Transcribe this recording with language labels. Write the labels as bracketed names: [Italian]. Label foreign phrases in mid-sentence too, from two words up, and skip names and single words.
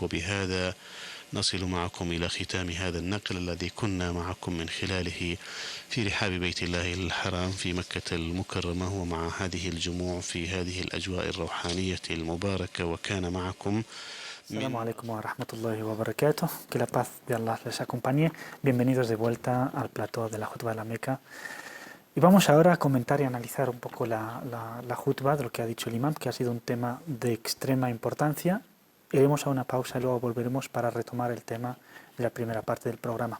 [Arabic] وبهذا نصل معكم إلى ختام هذا النقل الذي كنا معكم من خلاله في رحاب بيت الله الحرام في مكة المكرمة ومع هذه الجموع في هذه الأجواء الروحانية المباركة. وكان معكم السلام عليكم ورحمة الله وبركاته. [Spanish] Que la paz de Allah les acompañe. Bienvenidos de vuelta al plató de la Jutba de la Meca. Y vamos ahora a comentar y analizar un poco la Jutba de lo que ha dicho el imam, que ha sido un tema de extrema importancia. Iremos a una pausa y luego volveremos para retomar el tema de la primera parte del programa.